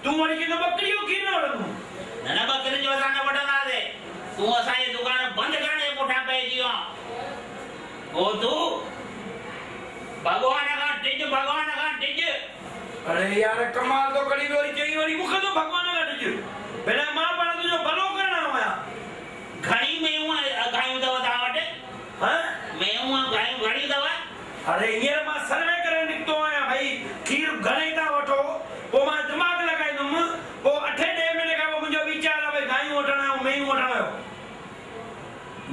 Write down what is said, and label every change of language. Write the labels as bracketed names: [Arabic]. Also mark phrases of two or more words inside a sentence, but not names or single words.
[Sindhi] वरी किलो बकरियो खीर न वठंदो न बकरी जो असां न वठंदासीं तूं असांजी दुकान बंदि करण जे पुठियां पइजी वियो ओ तू भगवान खां टिज अरे यार कमाल तो करी वरी चई वरी मूंखे तो भगवान खां टिज भला मां पाण तुंहिंजो भलो करण आया घणी मेयूं गायूं अथव तव्हां वटि मेयूं गायूं घणी अथव अरे हींअर मां सर्वे करे निकितो आहियां भाई खीर घणे था वठो पोइ मां दिमाग़ लॻाईंदुमि पोइ 8-10 महीने खां पोइ मुंहिंजो वीचार आहे भई गायूं वठणु ऐं मेयूं वठणु जो